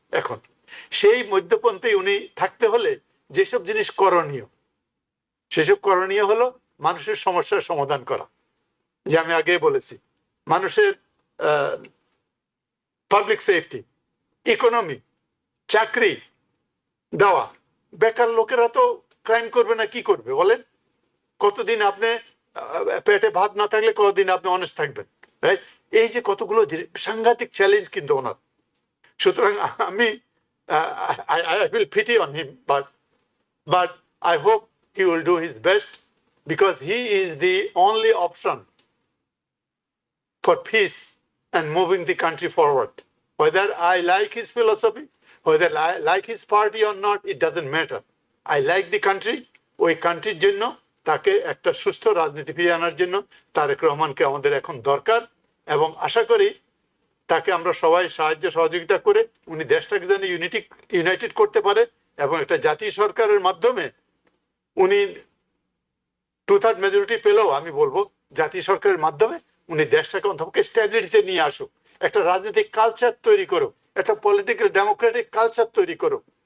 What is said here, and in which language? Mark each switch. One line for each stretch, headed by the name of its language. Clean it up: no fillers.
Bangla: এখন সেই মধ্যপন্থী উনি থাকতে হলে যেসব জিনিস করণীয়, সেসব করণীয় হলো মানুষের সমস্যার সমাধান করা, যে আমি আগে বলেছি, মানুষের পাবলিক সেফটি, ইকোনমি, চাকরি দেওয়া। বেকার লোকেরা তো ক্রাইম করবে না, কি করবে বলেন? কতদিন আপনি পেটে ভাত না থাকলে কতদিন আপনি অনেস্ট থাকবেন, রাইট? এই যে কতগুলো সাংঘাতিক চ্যালেঞ্জ কিন্তু ওনার। সুতরাং আমি
English: I will pity on him, but I hope he will do his best, because he is the only option for peace and moving the country forward. Whether I like his philosophy, whether I like his party or not, it doesn't matter. I like the country.
Bangla: ওই কান্ট্রির জন্য, তাকে একটা সুষ্ঠু রাজনীতি ফিরিয়ে আনার জন্য তারেক রহমানকে আমাদের এখন দরকার। এবং আশা করি তাকে আমরা সবাই সাহায্য সহযোগিতা করে উনি দেশটাকে যেন ইউনাইটেড করতে পারে, এবং একটা জাতীয় সরকারের মাধ্যমে উনি 2/3 মেজরিটি পেলেও, আমি বলবো জাতীয় সরকারের মাধ্যমে উনি দেশটাকে অন্তপক্ষে স্ট্যাবিলিটিতে নিয়ে আসুক, একটা রাজনৈতিক কালচার তৈরি করুক, একটা পলিটিক্যাল ডেমোক্রেটিক কালচার তৈরি করুক।